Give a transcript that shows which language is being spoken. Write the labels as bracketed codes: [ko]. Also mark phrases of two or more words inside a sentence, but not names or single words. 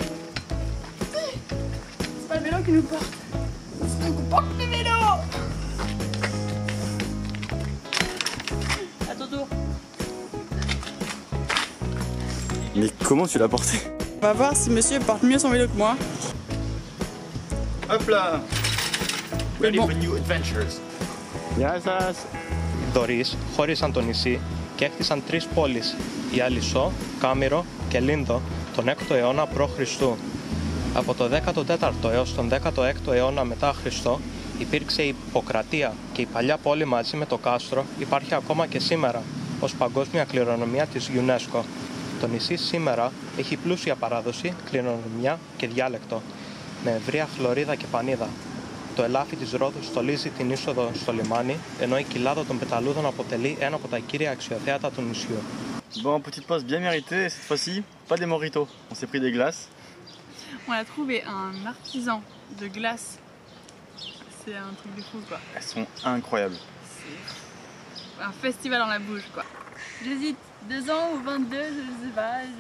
[fr] C'est pas le vélo qui nous porte. C'est nous qui porte le vélo. À ton tour. Mais comment tu l'as porté? On va voir si monsieur porte mieux son vélo que moi. Hop là! [en] Ready for new adventures. [el] Γεια σας! Δωρείς χώρισαν το νησί και έκτισαν 3 πόλεις, η Αλισσό, Κάμηρο και Λίνδο, τον 6ο αιώνα π.Χ. Από το 14ο έως τον 16ο αιώνα μετά Χριστό υπήρξε η Ιπποκρατία και η παλιά πόλη μαζί με το κάστρο υπάρχει ακόμα και σήμερα ως παγκόσμια κληρονομιά της UNESCO. Το νησί σήμερα έχει πλούσια παράδοση, κληρονομιά και διάλεκτο, με ευρεία χλωρίδα και πανίδα. Το ελάφι της Ρόδου στολίζει την είσοδο στο λιμάνι, ενώ η κοιλάδα των πεταλούδων αποτελεί ένα από τα κύρια αξιοθέατα του νησιού. [fr] Bon, petite pause bien méritée, cette fois-ci, pas des mojitos. On s'est pris des glaces. On a trouvé un artisan de glace. C'est un truc de fou quoi. Elles sont incroyables. C'est un festival dans la bouche quoi. J'hésite 2 ans ou 22, je sais pas.